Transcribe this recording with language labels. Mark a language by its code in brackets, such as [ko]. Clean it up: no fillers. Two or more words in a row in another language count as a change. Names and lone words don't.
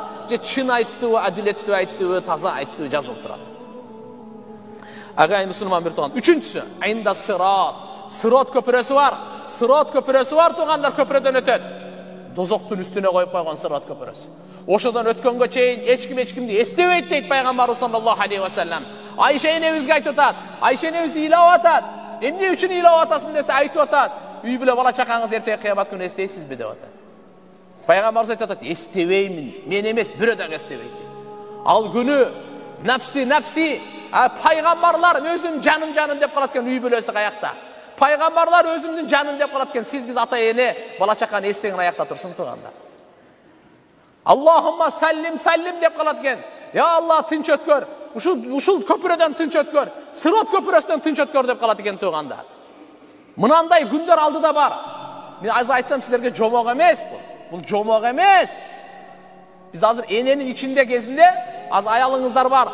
[ky] Же чын айттыбы, адилеттүү айттыбы, таза айттыбы жазылып турат. Агайын мусулман бир тууган. Үчүнчүсү, айында сырат. Сырат көпүрөсү бар. Сырат көпүрөсү бар тугандар, көпүрөдөн өтөт. Дозоктун үстүнө коюп койгон сырат көпүрөсү. Ошодон өткөнгө чейин эч кимди эстебейт дейт пайгамбарыбыз [ar] صلى الله عليه وسلم. [ky] Айша энебизге ыйлап атат. Айша энебиз ыйлап атат. Эмне үчүн ыйлап атасың десе айтып атат. Үй бүлө бала чакаңыз эртеге кыямат күнү эстейсизби деп атат. Пайгамбарыбыз айтып атат: "Эстебеймин, мен эмес, бирөө дагы эстебейт." Ал күнү нафси, пайгамбарлар өзүм жаным деп калат экен, үй бүлөсү каякта. Пайгамбарлар өзүмдүн жаным деп калат экен, сиз биз ата эне бала чаканы эстеген аякта турсун тугандар. [ar] اللهم سلم [ky] деп калат экен. Я Алла, тынч өткөр. Ушул көпүрөдөн тынч өткөр. Сырат көпүрөсүнөн тынч өткөр деп калат экен тугандар. Мынандай күндөр алдыда бар. Мен азыр айтсам силерге жомок эмес бул. Бул жомок эмес. Биз азыр эненин ичинде кезинде, аз аялыңыздар бар.